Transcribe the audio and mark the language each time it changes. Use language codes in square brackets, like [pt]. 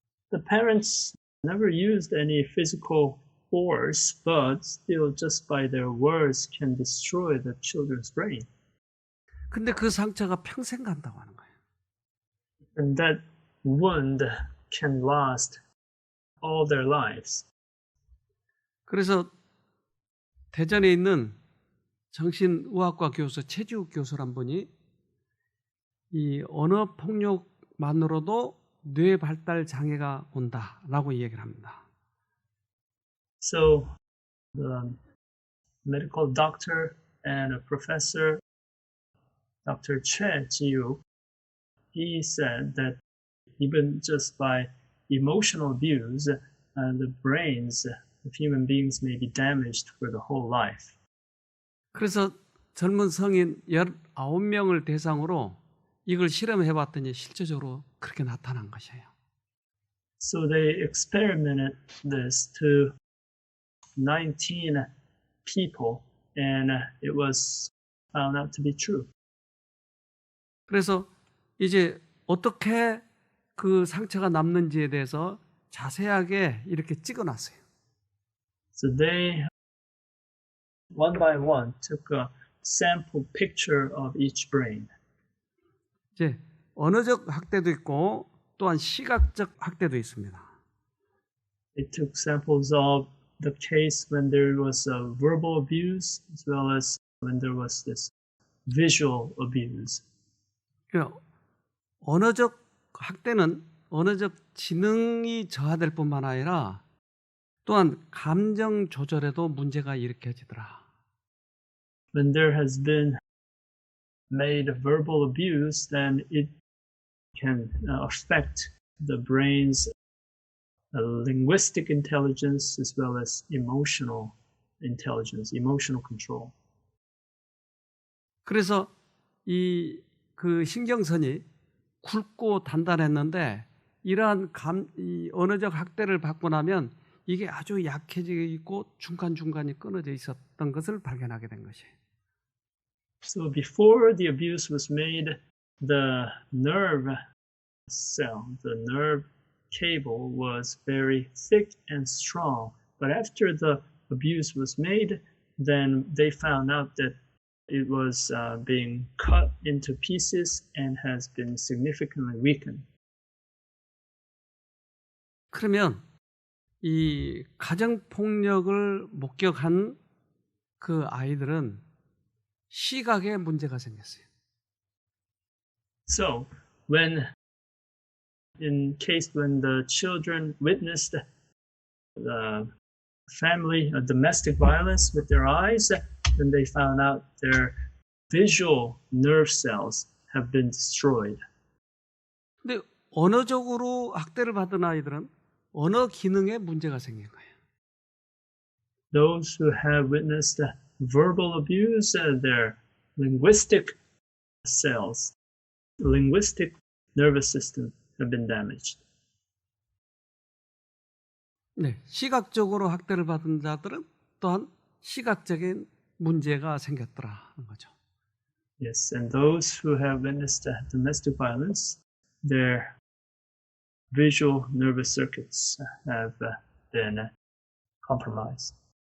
[en] The parents never used any physical force, but still just by their words can destroy the children's brain. [ko] 근데 그 상처가 평생 간다고 하는 거예요. [en] And that wound can last all their lives. [ko] 그래서 대전에 있는 정신의학과 교수 최지욱 교수란 분이 이 언어 폭력만으로도 뇌 발달 장애가 온다라고 얘기를 합니다. [en] So the medical doctor and a professor, Dr. Choi Ji-uk, he said that even just by emotional abuse, the brains of human beings may be damaged for the whole life. [ko] 그래서 젊은 성인 19명을 대상으로 이걸 실험해 봤더니 실제적으로 그렇게 나타난 것이에요. [en] So they experimented this to 19 people, and it was found out to be true. [ko] 그래서 이제 어떻게 그 상처가 남는지에 대해서 자세하게 이렇게 찍어놨어요. [en] So they, one by one, took a sample picture of each brain. [ko] 이제 언어적 학대도 있고 또한 시각적 학대도 있습니다. [en] They took samples of the case when there was verbal abuse, as well as when there was this visual abuse. [ko] 그러니까 언어적 학대는 언어적 지능이 저하될 뿐만 아니라 또한 감정 조절에도 문제가 일으켜지더라. [en] When there has been made verbal abuse, then it can affect the brain's linguistic intelligence as well as emotional intelligence, emotional control. [ko] 그래서 이 그 신경선이 굵고 단단했는데 이러한 이 언어적 학대를 받고 나면 이게 아주 약해져 있고 중간중간이 끊어져 있었던 것을 발견하게 된 것이에요. [en] So before the abuse was made, the nerve cell, the nerve cable was very thick and strong. But after the abuse was made, then they found out that it was being cut into pieces and has been significantly weakened. [ko] 그러면 이 가정폭력을 목격한 그 아이들은 시각에 문제가 생겼어요. [en] So when the children witnessed the family domestic violence with their eyes, then they found out their visual nerve cells have been destroyed. [ko] 근데 언어적으로 학대를 받은 아이들은 언어 기능에 문제가 생긴 거예요. [en] Those who have witnessed verbal abuse, their linguistic cells, linguistic nervous system have been damaged. [ko] 네, 시각적으로 학대를 받은 자들은 또한 시각적인 문제가 생겼더라는 거죠. [en] Yes, and those who have witnessed domestic violence, their visual nervous circuits have been compromised.